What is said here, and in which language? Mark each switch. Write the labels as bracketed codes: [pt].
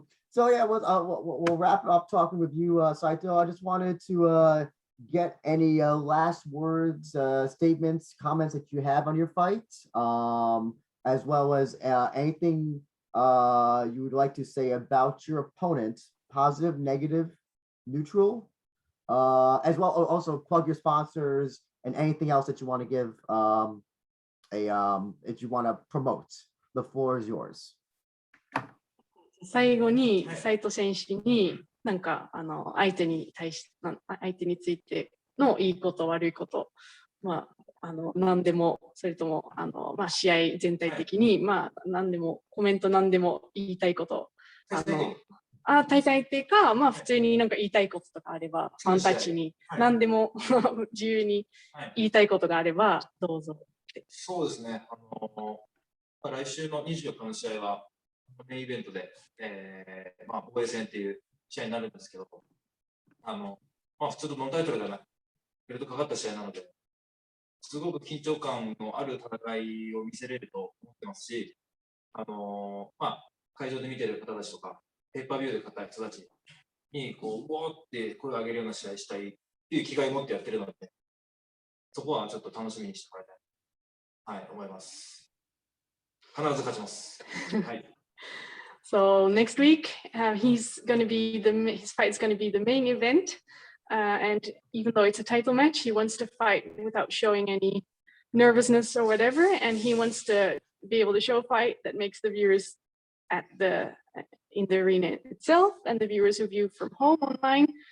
[en] So yeah, we'll wrap it up talking with you, Saito. I just wanted to get any last words, statements, comments that you have on your fight, as well as anything you would like to say about your opponent, positive, negative, neutral, as well. Also plug your sponsors and anything else that you want to give, if you want to promote. The floor is yours. [ja] 最後に斉藤選手になんか相手についてのいいこと悪いこと、何でもそれとも試合全体的に何でもコメント何でも言いたいこと大会っていうか普通になんか言いたいこととかあればファンたちに何でも自由に言いたいことがあればどうぞって。そうですね。来週の24日の試合はメインイベントで、防衛戦っていう試合になるんですけど、普通のノンタイトルではなく、ベルトかかった試合なので、すごく緊張感のある戦いを見せれると思ってますし、会場で見てる方たちとか、ペーパービューで買った人たちに、ウォーって声を上げるような試合したいっていう気概を持ってやってるので、そこはちょっと楽しみにしてもらいたい、思います。必ず勝ちます。はい。 [en] So next week, his fight is going to be the main event. And even though it's a title match, he wants to fight without showing any nervousness or whatever. And he wants to be able to show a fight that makes the viewers in the arena itself and the viewers who view from home online.